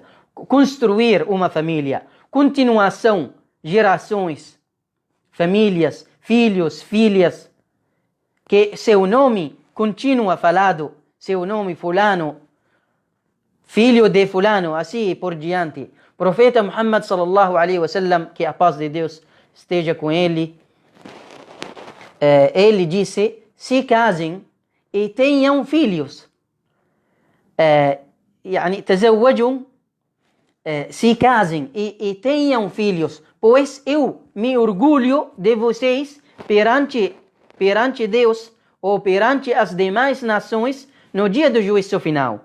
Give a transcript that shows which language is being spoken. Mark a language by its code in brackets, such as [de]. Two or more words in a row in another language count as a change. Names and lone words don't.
[pt] Construir uma família. Continuação, gerações, famílias, filhos, filhas, que seu nome continua falado, seu nome fulano, filho de fulano, assim por diante. Profeta Muhammad [ar] صلى الله عليه وسلم, [pt] que a paz de Deus esteja com ele, ele disse: se casem e tenham filhos. تزوجوا, se casem e tenham filhos, pois eu me orgulho de vocês perante Deus ou perante as demais nações no dia do juízo final.